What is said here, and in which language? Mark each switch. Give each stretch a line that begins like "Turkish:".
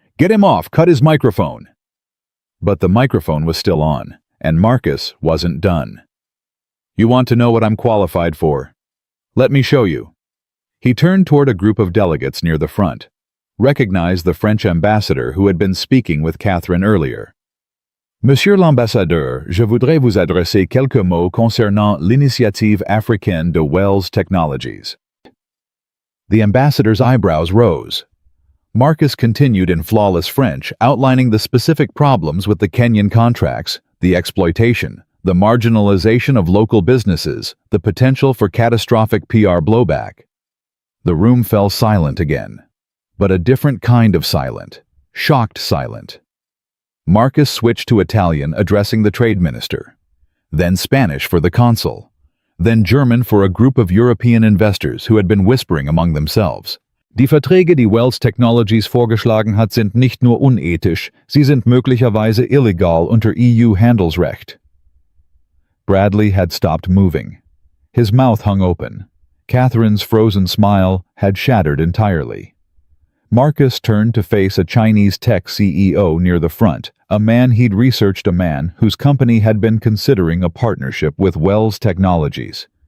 English: Get him off, cut his microphone. But the microphone was still on, and Marcus wasn't done. You want to know what I'm qualified for? Let me show you. He turned toward a group of delegates near the front, recognized the French ambassador who had been speaking with Catherine earlier.
French: Monsieur l'ambassadeur, je voudrais vous adresser quelques mots concernant l'initiative africaine de Wells Technologies.
English: The ambassador's eyebrows rose. Marcus continued in flawless French, outlining the specific problems with the Kenyan contracts, the exploitation, the marginalization of local businesses, the potential for catastrophic PR blowback. The room fell silent again, but a different kind of silent, shocked silent. Marcus switched to Italian, addressing the trade minister, then Spanish for the consul, then German for a group of European investors who had been whispering among themselves.
German: Die Verträge, die Wells Technologies vorgeschlagen hat, sind nicht nur unethisch, sie sind möglicherweise illegal unter EU Handelsrecht.
English: Bradley had stopped moving. His mouth hung open. Catherine's frozen smile had shattered entirely. Marcus turned to face a Chinese tech CEO near the front, a man he'd researched, a man whose company had been considering a partnership with Wells Technologies.